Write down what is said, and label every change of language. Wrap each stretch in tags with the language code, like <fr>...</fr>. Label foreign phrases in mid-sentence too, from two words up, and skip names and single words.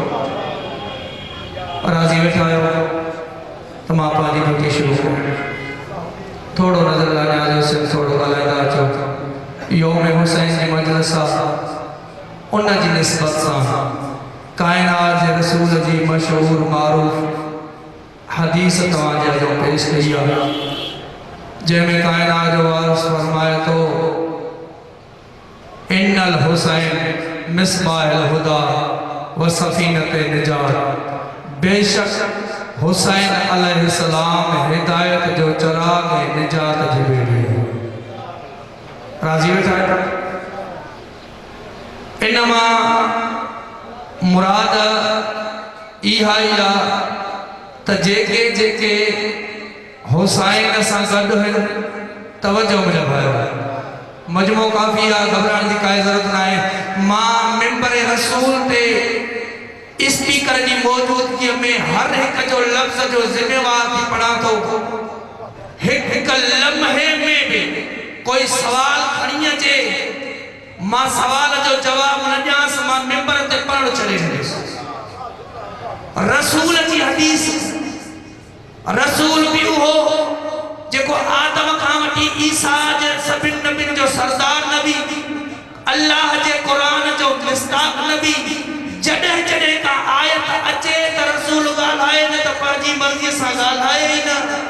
<sd>राज़ी वेठा आहियो त मां पंहिंजी ड्यूटी शुरू कयां थोड़ो नज़र लाॻायो थोड़ो ॻाल्हाईंदा अचो योम हुसैन जी मजलिस आहे उन जी निस्बत सां काइनात जे रसूल जी मशहूर मारूफ़ हदीस तव्हांजे अॻियां पेश कई आहे जंहिंमें काइनात जो वारिस फरमाए थो</sd> <ar>إن الحسين مصباح الهدى و سفينة النجاة</ar> <sd>बेशक हुसैन अलैहिस्सलाम हिदायत जो चराग निजात जी बेड़ी राज़ी वेठा इनमा मुराद इहा ई आहे त जेके जेके हुसैन सां गॾु आहिनि तवजो मुंहिंजा भाई मजमो काफ़ी आहे घबराइण जी काई ज़रूरत न आहे मां मिंबर रसूल ते स्पीकर</sd> <ur>کی موجودگی میں</ur> <sd>हर एक जो लफ्ज जो जिम्मेवार थी पढ़ा</sd> <ur>تو ایک لمحے میں بھی</ur> <sd>कोई सवाल खणी अचे मां सवाल जो जवाब न ॾियांसि मां मिंबर ते पढ़णु छॾे ॾींदुसि रसूल जी हदीस रसूल भी हो जेको आदम खां वठी ईसा जे सभिन नबियुनि जो सरदार नबी अल्लाह जे कुरान जो मिस्ताक नबी जॾहिं जॾहिं का आयत अचे त रसूल ॻाल्हाए न त पंहिंजी मर्ज़ीअ सां ॻाल्हाए ई न।</sd>